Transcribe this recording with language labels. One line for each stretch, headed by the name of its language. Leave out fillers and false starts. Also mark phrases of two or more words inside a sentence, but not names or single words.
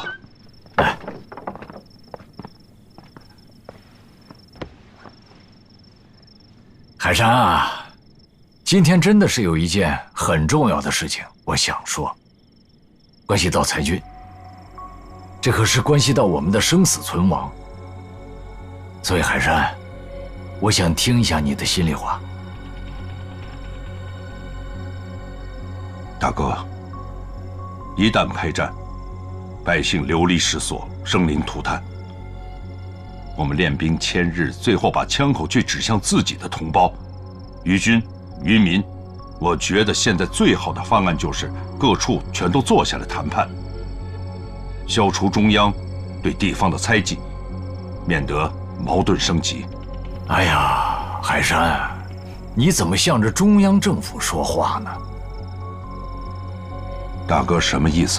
Chinese: 来，海山啊，今天真的是有一件很重要的事情，我想说，关系到裁军，这可是关系到我们的生死存亡。所以海山，我想听一下你的心里话。大哥，一旦開戰，百姓流離失所，生靈塗炭。我們練兵千日，最後把槍口卻指向自己的同胞，於軍於民。我覺得現在最好的方案就是各處全都坐下來談判，消除中央對地方的猜忌，免得矛盾升級。哎呀，海山，你怎麼向着中央政府說話呢？大哥什麼意思？